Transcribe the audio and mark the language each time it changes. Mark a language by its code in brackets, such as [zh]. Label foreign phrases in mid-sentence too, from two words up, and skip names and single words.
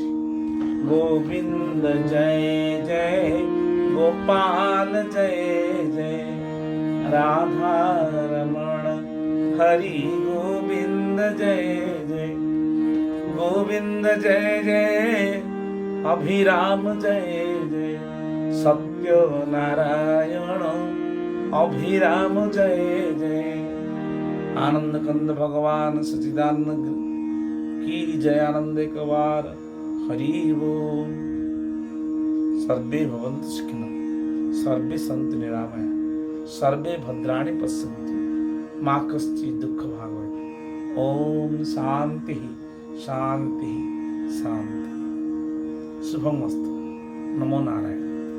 [sa] ଗୋବିନ୍ଦ ଜୟ ଜୟ ଗୋପାଳ ଜୟ ଜୟ ରାଧା ରମଣ ହରି ଗୋବିନ୍ଦ ଜୟ ଜୟ ଗୋବିନ୍ଦ ଜୟ ଜୟ ଅଭିରାମ ଜୟ ଜୟ ସତ୍ୟ ନାରାୟଣ अभिराम जय जय। [hi] आनंद कंद भगवान सचिदानंद की जय। आनंद एक बार हरि बोल। [sa] सर्वे भवन्तु सुखिनः, सर्वे सन्तु निरामया, सर्वे भद्राणि पश्यन्तु, मा कश्चित् दुःखं भाग् भवेत्। ओम शांति शांति शांति। शुभमस्तु। नमो नारायण।